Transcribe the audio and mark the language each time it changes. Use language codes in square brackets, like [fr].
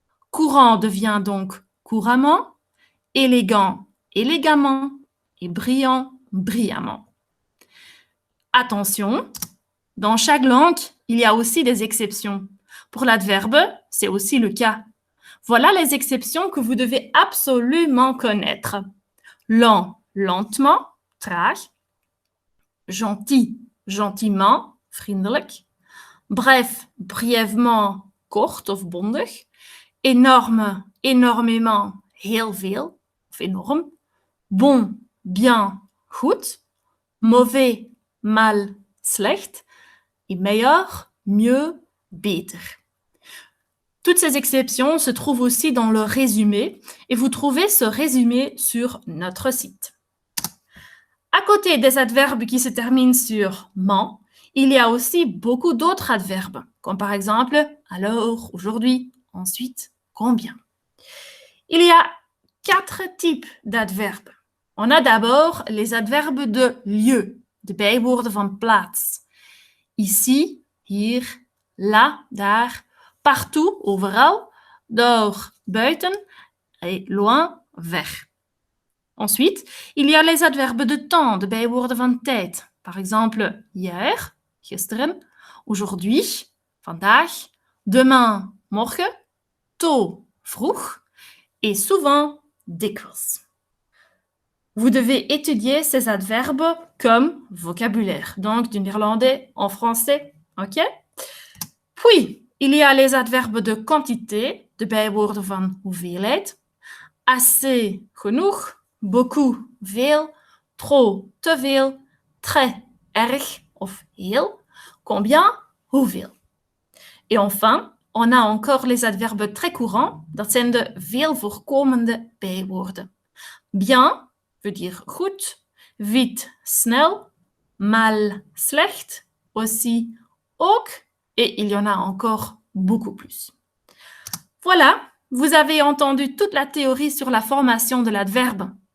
[fr] Courant devient donc couramment, élégant, élégamment et brillant, brillamment. Attention, dans chaque langue, il y a aussi des exceptions. Pour l'adverbe, c'est aussi le cas. Voilà les exceptions que vous devez absolument connaître. Lent, lentement, traag. Gentil, gentiment, vriendelijk. Bref, brièvement, [nl] kort of bondig. [fr] Énorme, énormément, [nl] heel veel, [fr] of énorme. Bon, bien, goed. Mauvais, mal, slecht. Et meilleur, mieux, beter. Toutes ces exceptions se trouvent aussi dans le résumé et vous trouvez ce résumé sur notre site. À côté des adverbes qui se terminent sur ment, il y a aussi beaucoup d'autres adverbes, comme par exemple alors, aujourd'hui, ensuite, combien. Il y a 4 types d'adverbes. On a d'abord les adverbes de lieu, [nl] de bijwoorden van plaats. [fr] Ici, hier, là, daar, partout, overal, dehors, buiten et loin, vers. Ensuite, il y a les adverbes de temps, [nl] de bijwoorden van tijd. [fr] Par exemple, hier, gisteren, aujourd'hui, vandaag, demain, morgen, tôt, vroeg et souvent, dikwijls. Vous devez étudier ces adverbes comme vocabulaire, donc du néerlandais en français, ok? Puis, il y a les adverbes de quantité, [nl] de bijwoorden van hoeveelheid, [fr] assez, genoeg, beaucoup, veel, trop, [nl] te veel, [fr] très, [nl] erg of heel, [fr] combien, hoeveel. Et enfin, on a encore les adverbes très courants, [nl] dat zijn de veel voorkomende bijwoorden. [fr] Bien veut dire goed, vite, snel, mal, slecht, aussi, ook, et il y en a encore beaucoup plus. Voilà, vous avez entendu toute la théorie sur la formation de l'adverbe.